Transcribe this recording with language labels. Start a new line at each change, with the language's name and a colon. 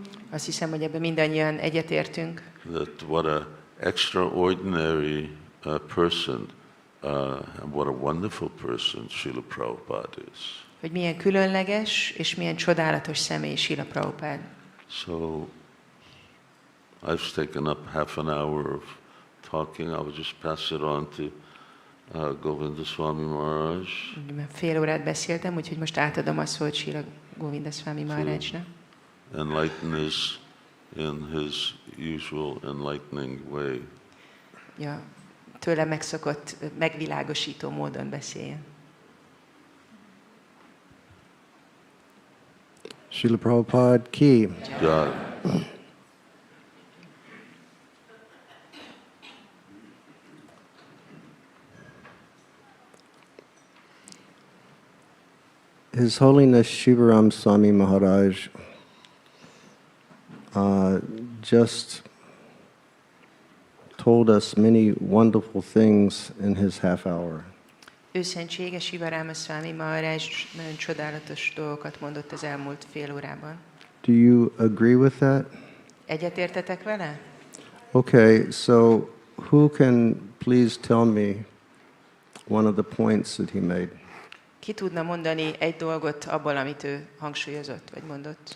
Hungarian: Azt hiszem, hogy ebben mindannyian egyetértünk.
English: That what a extraordinary person and what a wonderful person Srila Prabhupada is.
Hungarian: Hogy milyen különleges és milyen csodálatos személy Srila Prabhupád.
English: So I've taken up half an hour of talking. I will just pass it on to Govinda Swami Maharaj.
Hungarian: Fél órát beszéltem, úgyhogy most átadom a szót Srila Govinda Swami Maharajnak.
English: Enlighten us in his usual enlightening way.
Hungarian: Ja, tőle megszokott, megvilágosító módon beszéljen. Srila Prabhupada ki.
English: God. His Holiness Sivarama Swami Maharaj just told us many wonderful things in his half hour.
Hungarian: Őszentsége Sivarama Swami Maharaj nagyon csodálatos dolgokat mondott az elmúlt fél órában.
English: Do you agree with that?
Hungarian: Egyetértetek vele?
English: Okay, so who can please tell me one of the points that he made?
Hungarian: Ki tudna mondani egy dolgot abból, amit ő hangsúlyozott, vagy mondott?